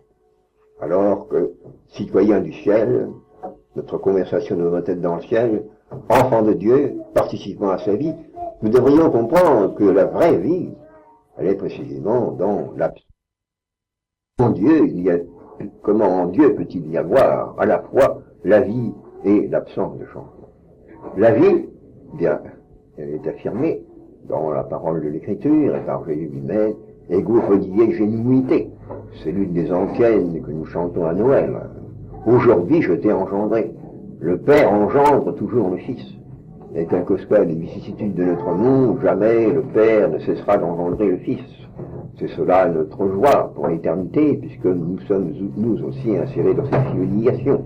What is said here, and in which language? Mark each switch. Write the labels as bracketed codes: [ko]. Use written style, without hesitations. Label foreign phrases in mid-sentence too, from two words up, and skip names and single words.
[fr] Alors que, citoyens du ciel, notre conversation devrait être dans le ciel, enfants de Dieu, participant à sa vie, nous devrions comprendre que la vraie vie, elle est précisément dans l'absence. En Dieu, comment en Dieu peut-il y avoir à la fois la vie et l'absence de changement? La vie, bien, elle est affirmée dans la parole de l'Écriture et par Jésus lui-même, [la] ego hodie genuité. [fr] C'est l'une des antiennes que nous chantons à Noël. Aujourd'hui, je t'ai engendré. Le Père engendre toujours le Fils. Et quelles que soient les vicissitudes de notre monde, jamais le Père ne cessera d'engendrer le Fils. C'est cela notre joie pour l'éternité, puisque nous sommes nous aussi insérés dans cette filiation.